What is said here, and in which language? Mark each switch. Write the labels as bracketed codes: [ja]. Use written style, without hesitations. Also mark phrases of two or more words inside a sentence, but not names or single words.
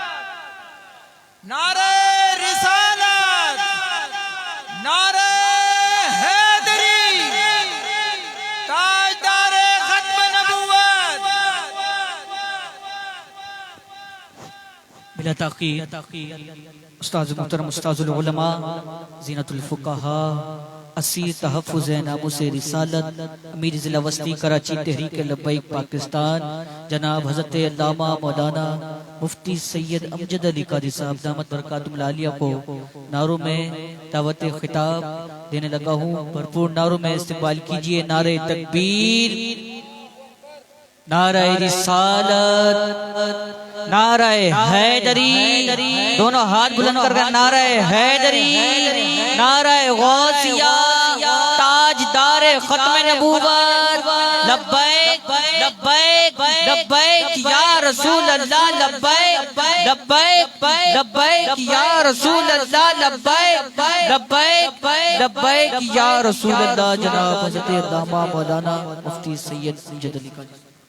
[ur] نعرۂ رسالت، نعرۂ حیدری، تاجدارِ ختمِ نبوت. بلا تاکید استاد محترم استاذ العلماء زینت الفقہاء اسیر تحفظ ناموس رسالت امیر ضلع وسطی کراچی تحریک لبیک پاکستان جناب حضرت علامہ مولانا مفتی سید امجد علی قاضی صاحب دامت برکاتہ العالیہ کو نعروں میں دعوت خطاب دینے لگا ہوں. بھرپور نعروں میں استعمال کیجیے. نعرۂ تکبیر، نعرۂ رسالت، نعرۂ حیدری، دونوں ہاتھ بلند کر کے نعرۂ حیدری، نعرۂ غوثیہ، تاجدار ختم نبوت, [ar] لبيك لبيك لبيك يا رسول الله، لبيك لبيك لبيك يا رسول الله، لبيك لبيك لبيك يا رسول الله. [ur] جناب حضرت دامہ مولانا مفتی سید امجد علی قاضی.